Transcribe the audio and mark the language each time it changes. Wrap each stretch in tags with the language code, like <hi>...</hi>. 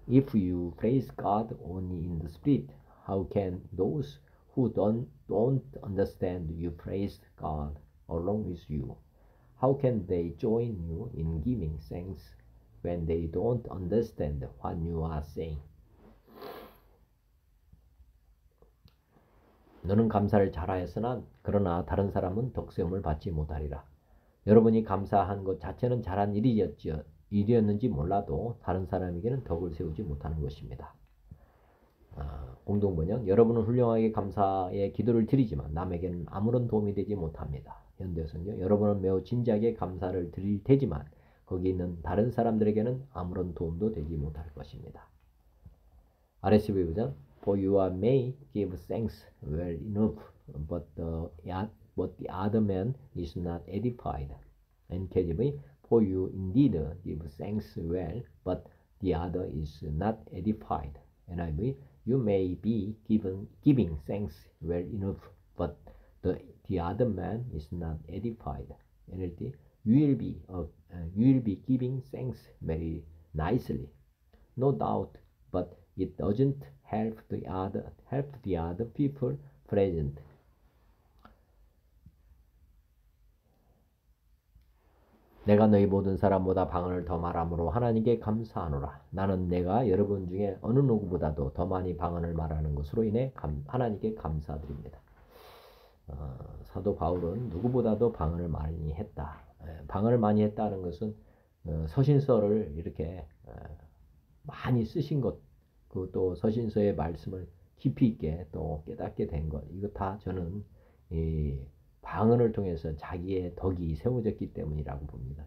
<en>If you praise God only in the spirit, how can those who don't understand you praise God along with you? How can they join you in giving thanks when they don't understand what you are saying?</en> <ko>너는 감사를 잘하였으나 그러나 다른 사람은 덕세움을 받지 못하리라. 여러분이 감사한 것 자체는 잘한 일이었는지 몰라도 다른 사람에게는 덕을 세우지 못하는 것입니다. 공동번역. 여러분은 훌륭하게 감사의 기도를 드리지만 남에게는 아무런 도움이 되지 못합니다. 현대성경. 여러분은 매우 진지하게 감사를 드릴 테지만 거기 있는 다른 사람들에게는 아무런 도움도 되지 못할 것입니다. RSV 버전.</ko> <en>For you may give thanks well enough, but the other man is not edified. NKJV. For you indeed give thanks well, but the other is not edified. NIV. You may be giving thanks well enough, but the other man is not edified. NLT. You will be giving thanks very nicely, no doubt, but it doesn't help the other people present.</en> <ko>내가 너희 모든 사람보다 방언을 더 말함으로 하나님께 감사하노라. 나는 내가 여러분 중에 어느 누구보다도 더 많이 방언을 말하는 것으로 인해 하나님께 감사드립니다. 사도 바울은 누구보다도 방언을 많이 했다. 방언을 많이 했다는 것은 서신서를 이렇게 많이 쓰신 것, 그또 서신서의 말씀을 깊이 있게 또 깨닫게 된 것, 이거 다 저는 이 방언을 통해서 자기의 덕이 세워졌기 때문이라고 봅니다.</ko>